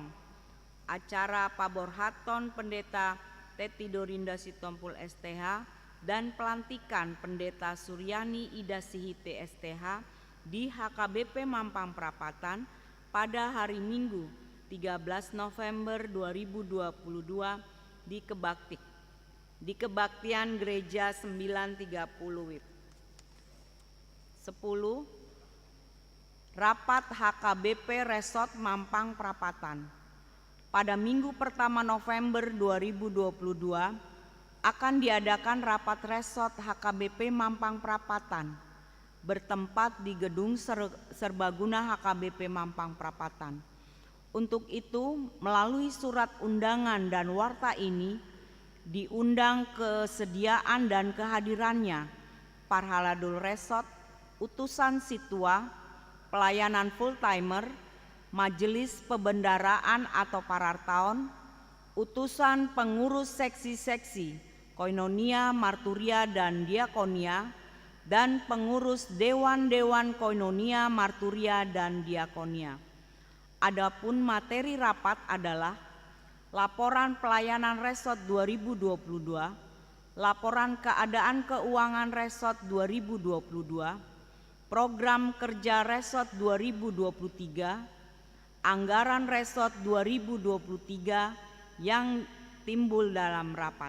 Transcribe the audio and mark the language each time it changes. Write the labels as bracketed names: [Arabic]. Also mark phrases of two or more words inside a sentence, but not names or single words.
[Indonesian] Acara paborhaton Pendeta Teti Dorinda Sitompul STH dan pelantikan Pendeta Suryani Ida Sihite STH di HKBP Mampang Perapatan pada hari Minggu 13 November 2022 di Kebaktian Gereja 930 WIB. 10. Rapat HKBP Resort Mampang Prapatan. Pada minggu pertama November 2022 akan diadakan rapat resort HKBP Mampang Prapatan bertempat di Gedung Serbaguna HKBP Mampang Prapatan. Untuk itu, melalui surat undangan dan warta ini diundang kesediaan dan kehadirannya Parhaladul Resort, utusan Situa, pelayanan full-timer, majelis pebendaraan atau parartaon, utusan pengurus seksi-seksi, koinonia, marturia, dan diakonia, dan pengurus dewan-dewan koinonia, marturia, dan diakonia. Adapun materi rapat adalah laporan pelayanan resort 2022, laporan keadaan keuangan resort 2022, program kerja resort 2023, anggaran resort 2023 yang timbul dalam rapat.